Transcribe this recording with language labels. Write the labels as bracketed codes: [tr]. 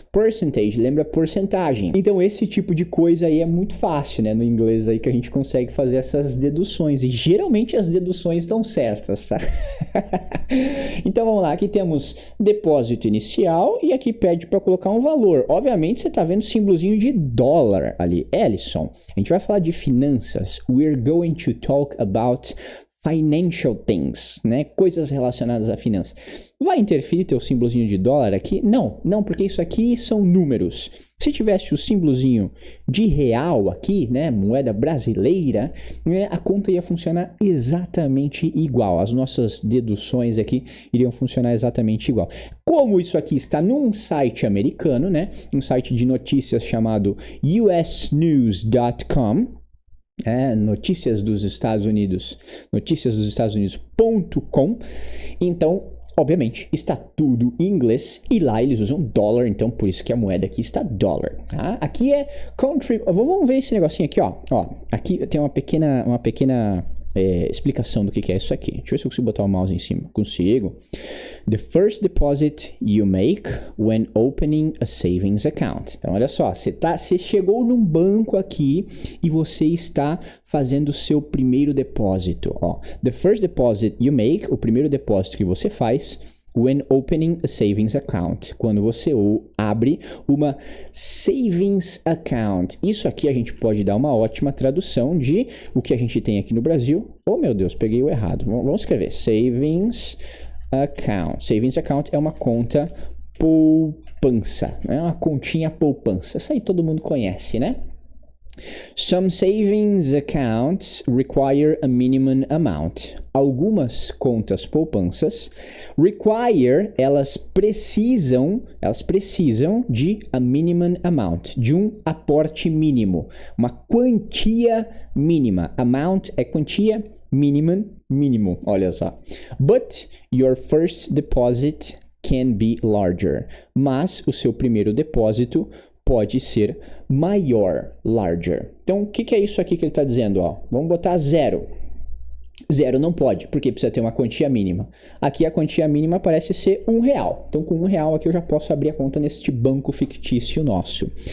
[pt] Percentage, lembra porcentagem. Então, esse tipo de coisa aí é muito fácil, né, no inglês aí que a gente consegue fazer essas deduções e geralmente as deduções estão certas, tá? Então, vamos lá, aqui temos depósito inicial e aqui pede para colocar um valor. Obviamente, você está vendo o símbolozinho de dólar ali. Ellison, a gente vai falar de finanças. [en] We're going to talk about financial things, né? [pt] Coisas relacionadas a finanças. Vai interferir teu símbolozinho de dólar aqui? Não, porque isso aqui são números. Se tivesse o símbolozinho de real aqui, né, moeda brasileira, né, a conta ia funcionar exatamente igual. As nossas deduções aqui iriam funcionar exatamente igual. Como isso aqui está num site americano, né, um site de notícias chamado usnews.com, notícias dos Estados Unidos, noticiasdosestadosunidos.com. Então, obviamente, está tudo em inglês e lá eles usam dólar, então por isso que a moeda aqui está dólar, tá? Aqui é country. Vamos ver esse negocinho aqui, ó. Aqui tem uma pequena explicação do que é isso aqui. Deixa eu ver se eu consigo botar o mouse em cima. Consigo. [en] The first deposit you make when opening a savings account. [pt] Então, olha só, você chegou num banco aqui e você está fazendo o seu primeiro depósito. Ó. [en] The first deposit you make, [pt] o primeiro depósito que você faz [en] when opening a savings account, [pt] quando você abre uma savings account. Isso aqui a gente pode dar uma ótima tradução de o que a gente tem aqui no Brasil. Oh, meu Deus, peguei o errado. Vamos escrever savings account. Savings account é uma conta poupança, é uma continha poupança. Isso aí todo mundo conhece, né? [en] Some savings accounts require a minimum amount. [pt] Algumas contas poupanças elas precisam de [en] a minimum amount, [pt] de um aporte mínimo, uma quantia mínima. Amount é quantia, mínimo, olha só. [en] But your first deposit can be larger. [pt] Mas o seu primeiro depósito pode ser maior, larger. Então, o que é isso aqui que ele está dizendo? Ó? Vamos botar 0. 0 não pode, porque precisa ter uma quantia mínima. Aqui a quantia mínima parece ser R$1. Então, com R$1 aqui eu já posso abrir a conta neste banco fictício nosso.